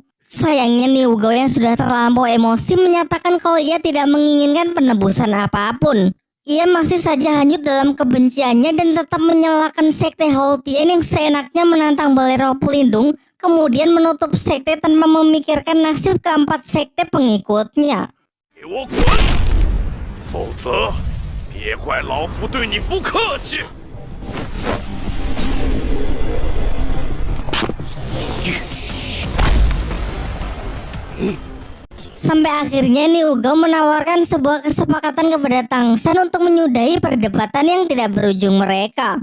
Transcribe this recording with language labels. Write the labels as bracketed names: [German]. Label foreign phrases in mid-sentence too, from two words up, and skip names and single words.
[Indonesian] Sayangnya Niu Gao yang sudah terlampau emosi menyatakan kalau ia tidak menginginkan penebusan apapun. Ia masih saja hanyut dalam kebenciannya dan tetap menyalahkan sekte Hao Tian yang seenaknya menantang Balai Roh Pelindung, kemudian menutup sekte tanpa memikirkan nasib keempat sekte pengikutnya. [Chinese] 别怪老夫对你不客气。 [Indonesian] Sampai akhirnya Niu Gao menawarkan sebuah kesepakatan kepada Tang San untuk menyudahi perdebatan yang tidak berujung mereka.